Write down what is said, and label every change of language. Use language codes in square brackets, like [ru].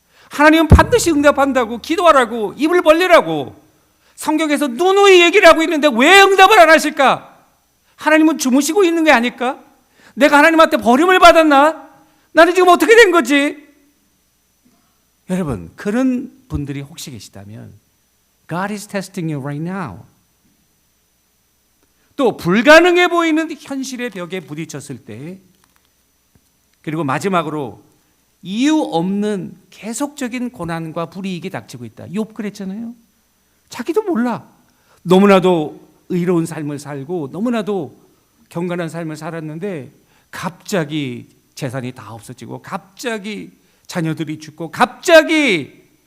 [ko] 하나님은 반드시 응답한다고, 기도하라고, 입을 벌리라고 성경에서 누누이 얘기를 하고 있는데 왜 응답을 안 하실까? 하나님은 주무시고 있는 게 아닐까? 내가 하나님한테 버림을 받았나? 나는 지금 어떻게 된 거지? 여러분, 그런 분들이 혹시 계시다면 [en] God is testing you right now. [ko] 또 불가능해 보이는 현실의 벽에 부딪혔을 때, 그리고 마지막으로 이유 없는 계속적인 고난과 불이익이 닥치고 있다. 욥 그랬잖아요. 자기도 몰라. 너무나도 의로운 삶을 살고 너무나도 경건한 삶을 살았는데 갑자기 재산이 다 없어지고 갑자기 자녀들이 죽고 갑자기